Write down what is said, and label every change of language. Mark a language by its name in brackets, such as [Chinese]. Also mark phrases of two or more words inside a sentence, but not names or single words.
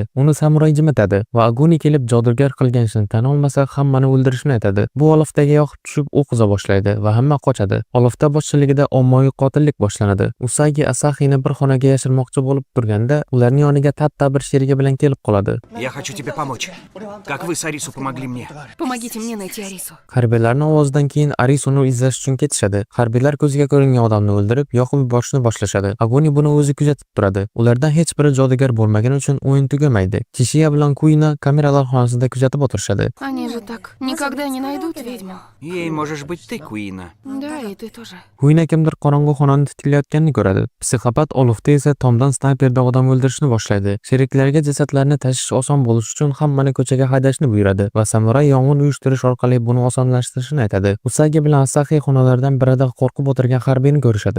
[Uzbek] Uni samuray jimitadi va Aguni kelib jodugar qilgan ishini tan olmasa, hammani o'ldirishini aytadi. Bu Oliftaga yoqib tushib o'q uza boshlaydi va hamma qochadi. Olifta boshchiligida ommaviy qotillik boshlanadi. Usagi Asahini bir xonaga yashirmoqchi bo'lib turganda, ularning yoniga Tatta bir sherigi bilan kelib qoladi. [Russian] Я хочу тебе помочь. Как вы с Арису помогли мне. Помогите мне найти Арису. [Uzbek] Harbiylarning ovozidan keyin Arisuni izlash uchun ketishadi. Harbiylar ko'ziga ko'ringan odamni o'ldirib, yoqib yuborishni boshlashadi. Aguni buni o'zi kuzatib turadi. Ulardan hech biri jodugar bo'lmagani uchun o'yin tugamaydi. Tishiya bilan Quina kameralar xonasida kuzatib o'tirishadi. [Russian] Они же так никогда не найдут ведьму. Ей можешь быть ты, Куина. Да, и ты тоже. [Uzbek] Quina kimdir qorong'u xonani titiklayotganini ko'radi. Psixopat Olifta esa tomdan snayperda odam o'ldirishni boshlaydi. Sheriklarga jasadlarni tashish oson bo'lishi uchun hammani ko'chaga haydashni buyuradi va samuray yong'in uyushtirish orqali buni osonlashtirishni aytadi. Usagi bilan Asahi xonalardan birida qo'rqib o'tirgan harbiyni ko'rishadi.